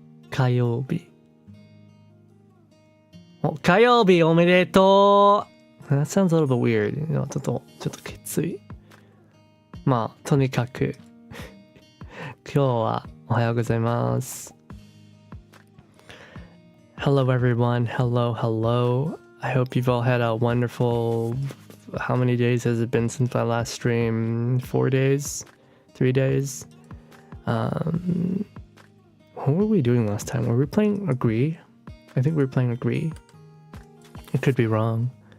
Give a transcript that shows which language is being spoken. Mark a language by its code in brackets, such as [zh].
[ja] 火曜日おめでとう [en] That sounds a little bit weird. [ja] ちょっときつい。まあ、とにかく、今日はおはようございます。 [en] Hello everyone. Hello. I hope you've all had a wonderful... How many days has it been since my last stream? 4 days? 3 days? What were we doing last time? Were we playing Agree? I think we were playing Agree. I could be wrong.